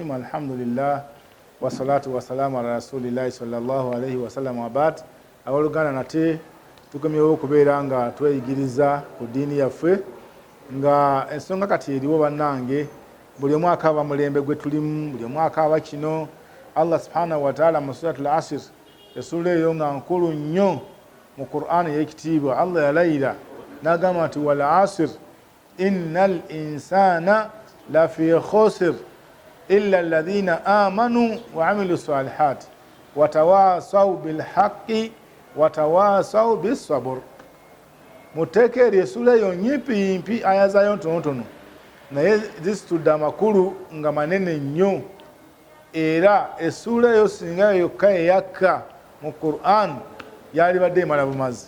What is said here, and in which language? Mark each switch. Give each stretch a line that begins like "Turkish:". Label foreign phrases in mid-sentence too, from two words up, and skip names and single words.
Arabic: الحمد لله والصلاة والسلام على رسول الله صلى الله عليه وسلم وبعد.
Ganda: Awoluganda nate tukomyewo okubeera nga tweyigiriza ku ddiini yaffe nga ensonga kati eriwo bannange buli omu akaaba mulembe gwe tulimu, buli omu akaaba kino.
Arabic: الله سبحانه وتعالى
Ganda: mu
Arabic: سورة العصر
Ganda: esula eyo nga nkulu nnyo mu Qur'an y'ekitiibwa Allah yalayira n'agamba nti
Arabic: والعصر إن الإنسان لفي خسر إلا الذين آمنوا وعملوا الصالحات وتواصوا بالحق وتواصوا بالصبر.
Ganda: Muteekeri esula eyo nyimpi aya zayo ntonotono naye zisitudde amakulu nga manene nnyo, era esula eyo singa yokka eyakka mu Qur'an yalibadde emala bumazi.